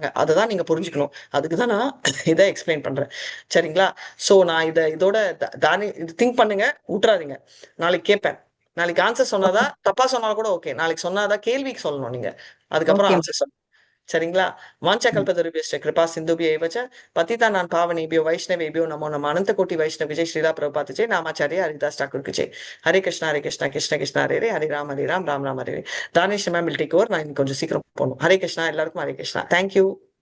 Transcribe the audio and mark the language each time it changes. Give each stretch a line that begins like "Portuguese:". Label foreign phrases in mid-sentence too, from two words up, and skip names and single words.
Tamil: அததான் நீங்க புரிஞ்சுக்கணும். அதுக்குதான் நான் இதை எக்ஸ்பிளைன் பண்றேன். சரிங்களா? சோ நான் இதோட தானி திங்க் பண்ணுங்க. விட்டுறாதீங்க. நாளைக்கு கேட்பேன். நாளைக்கு ஆன்சர் சொன்னாதா, தப்பா சொன்னாலும் கூட ஓகே. நாளைக்கு சொன்னாதான் கேள்விக்கு சொல்லணும் நீங்க. அதுக்கப்புறம் ஓகே. ஆன்சர் சொல்லணும். சரிங்களா?
Sanskrit: வாஞ்சகல்பதருभ्यश्च कृपा सिन्धुभ्यैव च पतितानां पावनेभ्यो वैष्णवेभ्यो नमो नमः अनंत कोटि वैष्णव
Hindi: जय श्रीला प्रभुपाद जय नामाचार्य हरिदास ठाकुर की जय.
Sanskrit: हरे कृष्ण कृष्ण कृष्ण हरे हरे राम राम राम राम हरे हरे.
English: தானிஷ் மேம் will take over.
Tamil: நான் இன்னும் கொஞ்சம் சீக்கிரம் போகணும். ஹரே கிருஷ்ணா. எல்லாருக்கும் ஹரே கிருஷ்ணா. தேங்க்யூ.